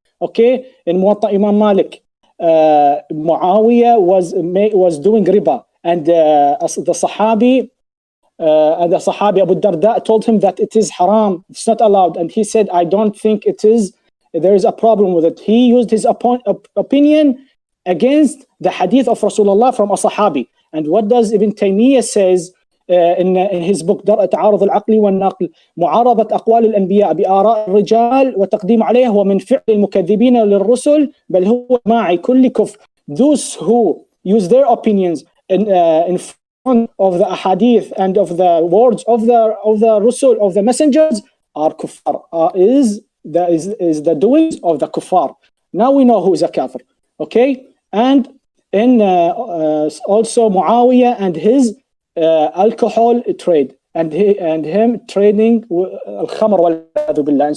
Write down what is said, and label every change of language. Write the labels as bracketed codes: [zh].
[en] Okay, in Muwatta Imam Malik, Muawiyah was doing riba, and the Sahabi Abu Darda told him that it is haram, it's not allowed, and he said, I don't think it is, there is a problem with it. He used his opinion against the hadith of Rasulullah from a Sahabi. And what does Ibn Taymiyyah says in his book [ar] تعارض العقل والنقل معارضة أقوال الأنبياء بآراء الرجال وتقديم عليه ومن فعل المكذبين للرسل بل هو ماعي كل كفر. [en] Those who use their opinions in front of the ahadith and of the words of the Rasul, of the messengers, are kuffar, is the doings of the kuffar. Now we know who is a kafir. Okay, and in also Muawiyah and his alcohol trade, and him trading al-khamr wal-a'udhu billah.